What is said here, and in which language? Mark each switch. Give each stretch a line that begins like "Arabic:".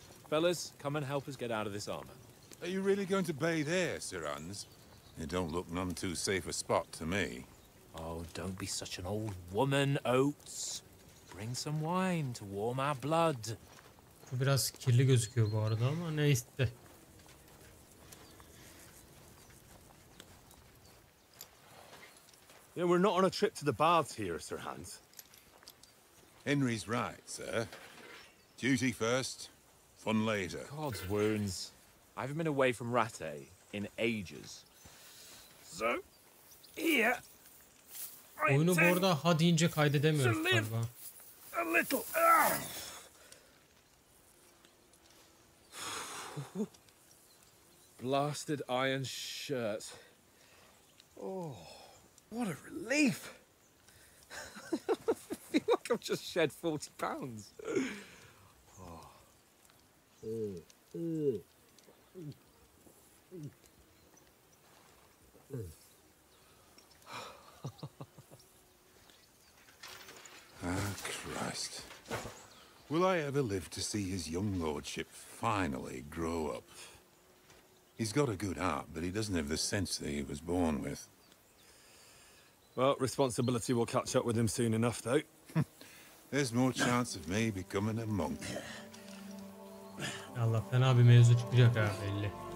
English: Fellas, come and help us get out of this armor. Are you really going to bathe here, Sir Hans? It don't look none too safe a spot to me. Oh, don't be such an old woman, Oates. Bring some wine to warm our blood.
Turkish: Bu biraz kirli gözüküyor bu arada ama neyse.
English: Yeah, we're not on a trip to the baths here, Sir Hans. Henry's right, sir. Duty first, fun later. God's wounds. I haven't been away from Rattay in ages. So, here,
Turkish: Oyunu bu arada ha deyince kaydedemiyoruz galiba.
English: a little. Blasted iron shirt. Oh, what a relief. I feel like I've just shed 40 pounds. Ah, Christ. Will I ever live to see his young lordship finally grow up? He's got a good heart, but he doesn't have the sense that he was born with. Well, responsibility will catch up with him soon enough, though. There's more chance of me becoming a monk.
Turkish: Allah, fena bir mevzu çıkacak ha belli.